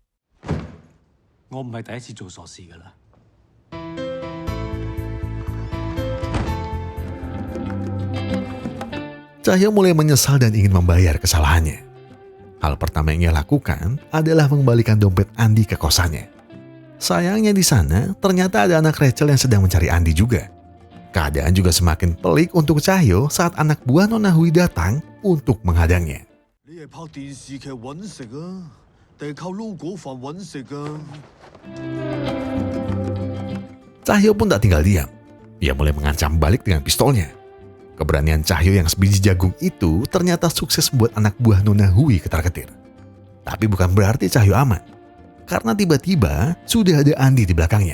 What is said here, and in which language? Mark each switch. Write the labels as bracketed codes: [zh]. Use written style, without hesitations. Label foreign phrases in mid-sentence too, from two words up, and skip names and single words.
[id] Cahyo mulai menyesal dan ingin membayar kesalahannya. Hal pertama yang ia lakukan adalah mengembalikan dompet Andi ke kosannya. Sayangnya di sana ternyata ada anak Rachel yang sedang mencari Andi juga. Keadaan juga semakin pelik untuk Cahyo saat anak buah Nona Hui datang untuk menghadangnya. [yue] 你係拍電視劇揾食啊，定係靠撈果飯揾食啊？ [id] Cahyo pun tak tinggal diam. Ia mulai mengancam balik dengan pistolnya. Keberanian Cahyo yang sebiji jagung itu ternyata sukses membuat anak buah Nona Hui ketar-ketir. Tapi bukan berarti Cahyo aman. Karena tiba-tiba sudah ada Andi di belakangnya.